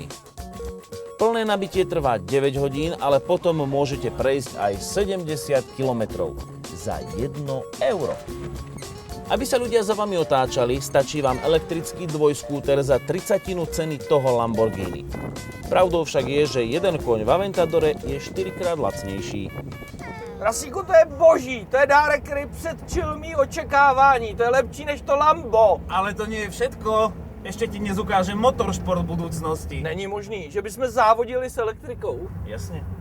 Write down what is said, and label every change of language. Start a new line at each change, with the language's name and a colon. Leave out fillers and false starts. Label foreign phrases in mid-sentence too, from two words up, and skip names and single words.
Slovak: Plné nabitie trvá 9 hodín, ale potom môžete prejsť aj 70 km za 1 euro. Aby sa ľudia za vami otáčali, stačí vám elektrický dvojskúter za 30 ceny toho Lamborghini. Pravdou však je, že jeden koň v Aventadore je 4-krát lacnejší.
Czech: Rasíku, to je boží, to je dárek, který předčil mý očekávání, to je lepší než to Lambo.
Slovak: Ale to nie je všetko. Ešte ti dnes ukážem motoršport v budúcnosti.
Czech: Není možný, že bychom závodili s elektrikou.
Slovak: Jasne.